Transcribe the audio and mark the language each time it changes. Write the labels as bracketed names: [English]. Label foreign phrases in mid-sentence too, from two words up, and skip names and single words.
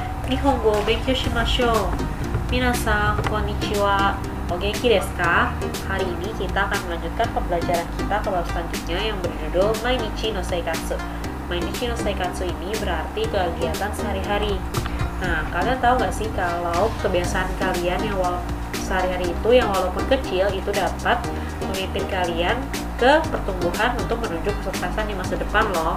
[Japanese] 日本語勉強しましょう。皆さん、こんにちは. お元気ですか? [Indonesian] Hari ini kita akan melanjutkan pembelajaran kita ke bab selanjutnya yang berjudul Mainichi no Seikatsu. Mainichi no Seikatsu ini berarti kegiatan sehari-hari. Nah, kalian tahu gak sih kalau kebiasaan kalian yang sehari-hari itu yang walaupun kecil itu dapat memimpin kalian ke pertumbuhan untuk menuju kesuksesan di masa depan loh.